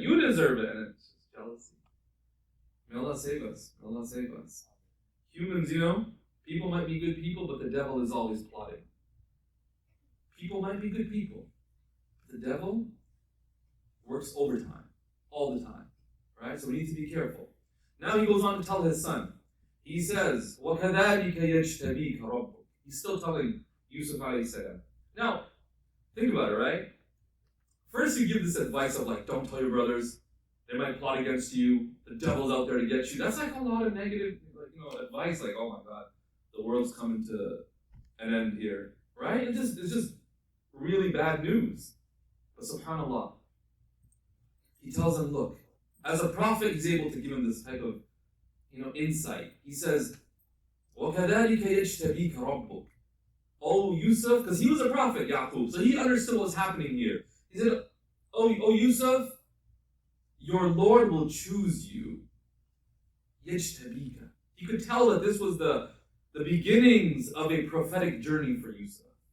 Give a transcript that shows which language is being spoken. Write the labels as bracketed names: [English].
[English] You deserve it. And it's just jealousy. May Allah save us. May Allah save us. Humans, people might be good people, but the devil is always plotting. People might be good people, but the devil works overtime, all the time. Right? So we need to be careful. Now he goes on to tell his son. He says, [Arabic] وَكَذَلِكَ يَجْتَبِيكَ رَبُّكَ. [English] He's still telling Yusuf alayhi salam. Now, think about it, right? First you give this advice of don't tell your brothers. They might plot against you. The devil's out there to get you. That's a lot of negative advice. Oh my God, the world's coming to an end here. Right? It's just really bad news. But subhanAllah, he tells them, look, As a prophet, he's able to give him this type of, insight. He says, [Arabic] وَكَذَلِكَ يَجْتَبِيكَ رَبُّكَ. [English] Oh, Yusuf, because he was a prophet, Yaqub, so he understood what's happening here. He said, oh Yusuf, your Lord will choose you. [Arabic] يَجْتَبِيكَ. [English] You could tell that this was the beginnings of a prophetic journey for Yusuf.